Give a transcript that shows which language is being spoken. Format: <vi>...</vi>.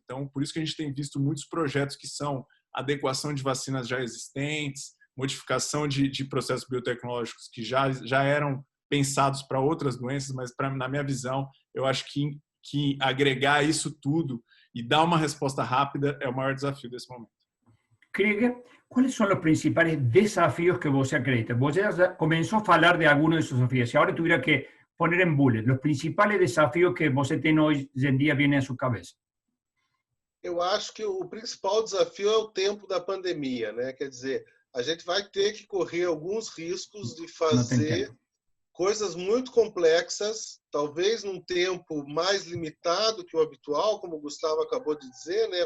<pt>Então, por isso que a gente tem visto muitos projetos que são adequação de vacinas já existentes, modificação de processos biotecnológicos que já eram pensados para outras doenças, mas na minha visão, eu acho que agregar isso tudo e dar uma resposta rápida é o maior desafio desse momento.</pt> <es>Krieger, ¿cuáles son los principales desafíos que vos</es> <pt>acredita?</pt> <es>Vos ya comenzó a hablar de algunos de esos desafíos. Si ahora tuviera que poner en bullet los principales desafíos que vos tiene hoy en día vienen a su cabeza.</es> <pt>Eu acho que o principal desafio é o tempo da pandemia, né? Quer dizer, a gente vai ter que correr alguns riscos de fazer coisas muito complexas, talvez num tempo mais limitado que o habitual, como o Gustavo acabou de dizer, né?</pt>